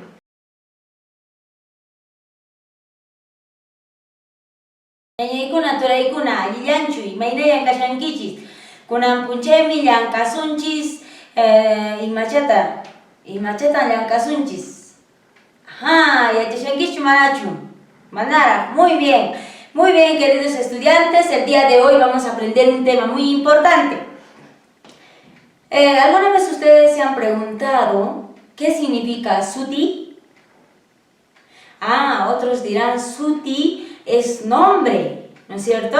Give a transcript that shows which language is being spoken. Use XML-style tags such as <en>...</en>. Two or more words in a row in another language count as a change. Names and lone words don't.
<qu>Ñañaykuna turaykuna, allillanchuy, maynayan kashankichis. Kunan punchaymi llankasunchis, imachata llankasunchis. ¿Yachashankichu manachu? Manara,</qu> <es>muy bien. Muy bien, queridos estudiantes, el día de hoy vamos a aprender un tema muy importante. ¿Alguna vez ustedes se han preguntado qué significa Suti? Otros dirán Suti es nombre, ¿no es cierto?</es>